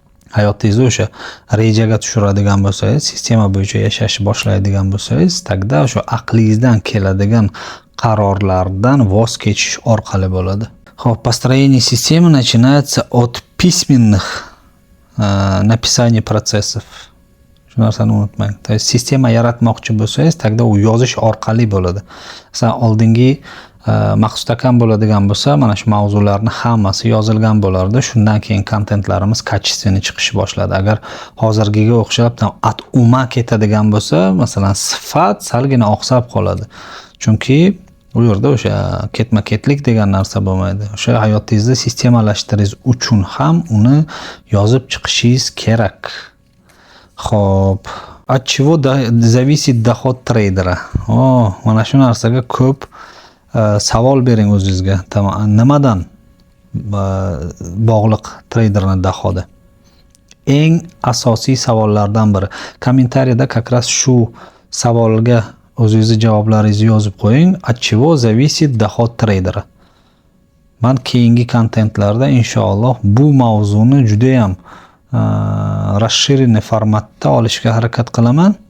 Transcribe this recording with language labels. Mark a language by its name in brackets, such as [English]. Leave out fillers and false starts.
[Uzbek] Hayotingizni o'sha rejaga tushiradigan bo'lsangiz, sistema bo'yicha yashashni boshlaydigan bo'lsangiz, taqda o'sha aqlingizdan keladigan qarorlardan voz kechish orqali bo'ladi. Xo'p, [Russian] построение системы начинается от письменных написаний процессов. [Uzbek] Shu narsani unutmang. [Russian] То есть [Uzbek] sistema yaratmoqchi bo'lsangiz, taqda u yozish orqali bo'ladi. Masalan, oldingi Maqsud akam bo'ladigan bo'lsa, mana shu mavzularni hammasi yozilgan bo'lardi. Shundan keyin kontentlarimiz [Russian] kачественно [Uzbek] chiqishi boshladi. Agar hozirgiga o'xshab at uma ketadigan bo'lsa, masalan, sifat salgina oqsab qoladi. Chunki u yerda o'sha ketma-ketlik degan narsa bo'lmaydi. O'sha hayotingizni sistemalashtirish uchun ham uni yozib chiqishingiz kerak. Xo'p, [Russian] от чего зависит доход трейдера? [Uzbek] Mana shu narsaga ko'p savol bering o'zingizga. Nimadan bog'liq treyderning dohodi? Eng asosiy savollardan biri. Kommentariyada [Russian] как раз [Uzbek] shu savolga o'zingizni javoblaringizni yozib qo'ying. [Russian] От чего зависит доход трейдера? [Uzbek] Men keyingi kontentlarda inshaalloh bu mavzuni juda ham [Russian] расширенный [Uzbek] formatda olishga harakat qilaman.